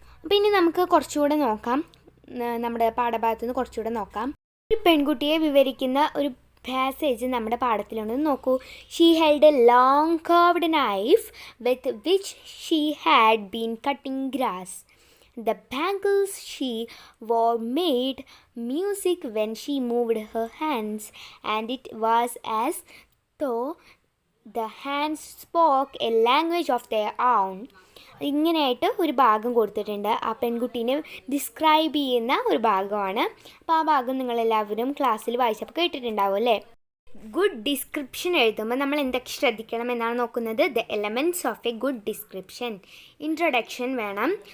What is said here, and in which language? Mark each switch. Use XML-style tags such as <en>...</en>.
<ml>അപ്പോൾ ഇനി നമുക്ക് കുറച്ചുകൂടെ നോക്കാം, നമ്മുടെ പാഠഭാഗത്തു നിന്ന് കുറച്ചുകൂടെ നോക്കാം. ഒരു പെൺകുട്ടിയെ വിവരിക്കുന്ന ഒരു പാസേജ് നമ്മുടെ പാഠത്തിലുണ്ട്, നോക്കൂ.</ml> <en>She held a long curved knife with which she had been cutting grass. The bangles she wore made music when she moved her hands, and it was as though the hands spoke a language of their own.</en> <ml>ഇങ്ങനെയായിട്ട് ഒരു ഭാഗം കൊടുത്തിട്ടുണ്ട്, ആ പെൺകുട്ടീനെ describe ചെയ്യുന്ന ഒരു ഭാഗമാണ്. അപ്പോൾ ആ ഭാഗം നിങ്ങളെല്ലാവരും ക്ലാസ്സിൽ വായിച്ചപ്പോൾ കേട്ടിട്ടുണ്ടാവും അല്ലേ. ഗുഡ് ഡിസ്ക്രിപ്ഷൻ എഴുതുമ്പോൾ നമ്മൾ എന്തൊക്കെ ശ്രദ്ധിക്കണം എന്നാണ് നോക്കുന്നത്.</ml> <en>The elements of a good description. Introduction വേണം.</en>